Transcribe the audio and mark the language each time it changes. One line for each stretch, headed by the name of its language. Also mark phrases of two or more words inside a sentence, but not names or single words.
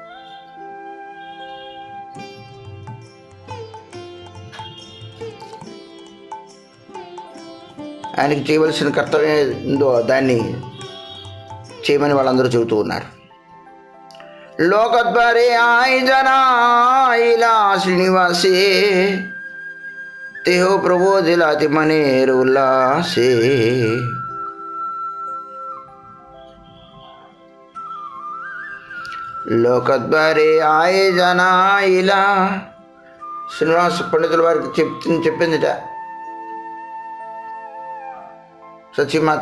Telugu: ఆయనకి చేయవలసిన కర్తవ్యం ఏందో దాన్ని చేయమని వాళ్ళందరూ చెబుతూ ఉన్నారు.
Bangla: লোকদ্বারে আয় জনা ইলা শ্রীনিবাসে তেহো প্রবোধিলাতি মনের উল্লাসে. লোকদ্বারে আয়ে জনা ইলা
Telugu: శ్రీనివాస పండితుల వారికి చెప్పిందిట సచీమాత.